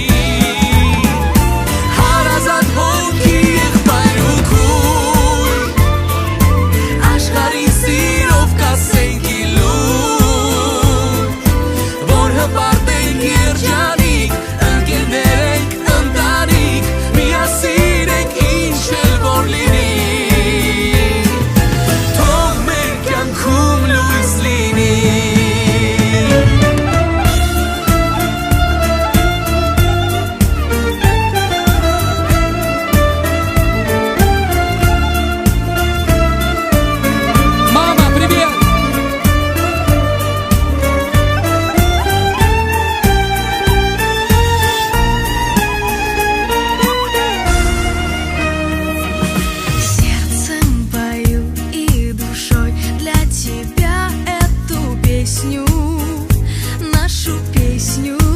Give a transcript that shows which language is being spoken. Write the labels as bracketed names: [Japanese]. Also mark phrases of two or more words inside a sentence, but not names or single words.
[Armenian] հարազատ հոգի եղբայր ու քույր, աշխարհին սիրով կասենք իլուր, որ հպարտենք երջանիկ, ընկերներ ենք, ընտանիք, միասին ենք, ինչ էլ որ լինի, թող մեր կյանքում լույս լինի։ [Russian] Мама, привет! Сердцем пою и душой для тебя эту песню, нашу песню.